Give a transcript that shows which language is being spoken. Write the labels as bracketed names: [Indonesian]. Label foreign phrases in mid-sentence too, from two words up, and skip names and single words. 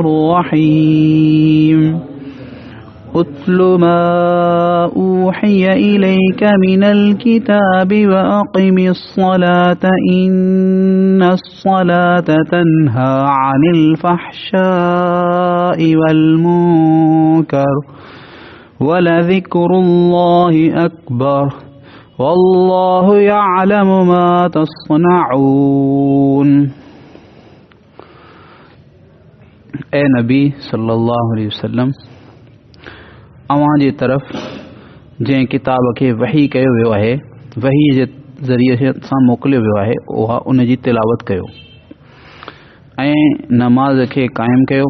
[Arabic] رحيم اتل ما أوحي إليك من الكتاب وأقم الصلاة إن الصلاة تنهى عن الفحشاء والمنكر ولذكر الله أكبر والله يعلم ما تصنعون. [Sindhi] ए नबी [Arabic] صلى الله عليه وسلم, [Sindhi] अवां जे तरफ़ जंहिं किताब खे वही कयो वियो आहे, वही जे ज़रिए सां मोकिलियो वियो आहे, उहा उन जी तिलावत कयो ऐं नमाज खे क़ाइमु कयो।